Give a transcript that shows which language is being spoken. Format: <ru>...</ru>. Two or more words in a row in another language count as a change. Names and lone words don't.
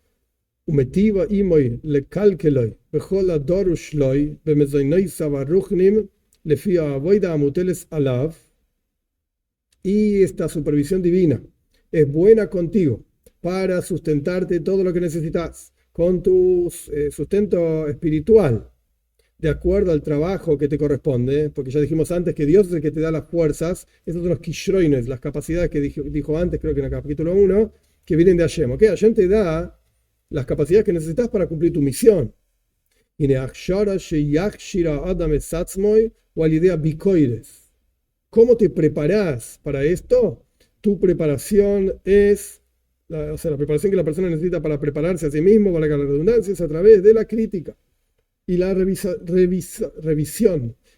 <es>Y esta supervisión divina es buena contigo para sustentarte todo lo que necesitas, con tu sustento espiritual, de acuerdo al trabajo que te corresponde, porque ya dijimos antes que Dios es el que te da las fuerzas. Esos son los kishroines, las capacidades que dijo antes, creo que en el capítulo 1, que vienen de Hashem. ¿Okay? Hashem te da las capacidades que necesitas para cumplir tu misión. ¿Cómo te preparas para esto? Tu preparación es, la preparación que la persona necesita para prepararse a sí mismo, para la redundancia, es a través de la crítica y la revisión.</es>